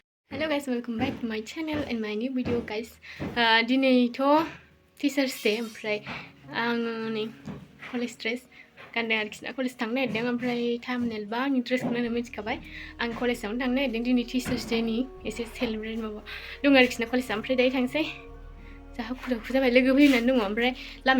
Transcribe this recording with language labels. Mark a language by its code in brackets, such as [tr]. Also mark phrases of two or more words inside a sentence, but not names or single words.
[en] Hello guys, welcome back to my channel and my new video guys. [brx] दिनैथ' टिचार्स डे ओमफ्राय आं नै [en] college dress [brx] गानदों आरोखि ना कलेज थांनो नागिरदों ओमफ्राय थाम्बनेल बा आंनि ड्रेसखौनो नों मिथिखाबाय आं कलेजावनो थांनो नागिरदों दिनै टिचार्स डेनि एसे सेलिब्रेट माबा दं आरोखि ना कलेजाव ओमफ्राय दायो थांसै जा हाखु दाखु जाबाय लोगो फैनानै दङ ओमफ्राय लामायाव